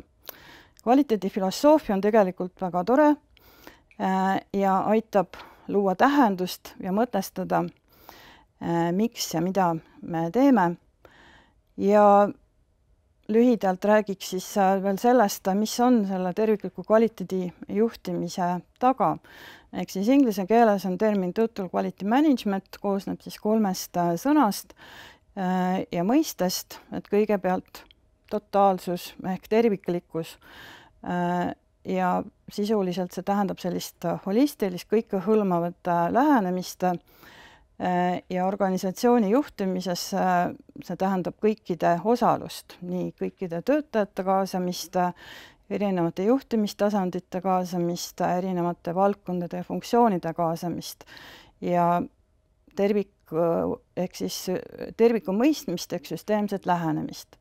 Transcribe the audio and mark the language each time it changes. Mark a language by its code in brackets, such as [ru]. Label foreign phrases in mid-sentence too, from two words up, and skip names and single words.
[et] Kvaliteedi filosoofia on tegelikult väga tore ja aitab luua tähendust ja mõtestada, miks ja mida me teeme. Ja lühidalt räägiks siis veel sellest, mis on selle tervikliku kvaliteedi juhtimise taga. Ehk siis inglise keeles on termin [en] total quality management, [et] koosneb siis 3 sõnast ja mõistest, et kõigepealt totaalsus ehk terviklikkus ja sisuliselt see tähendab sellist holistilist, kõikehõlmavat lähenemist ja organisatsiooni juhtimises see tähendab kõikide osalust, nii kõikide töötajate kaasamist, erinevate juhtimistasandite kaasamist, erinevate valdkondade ja funktsioonide kaasamist ja ehk siis terviku mõistmist ehk süsteemset lähenemist.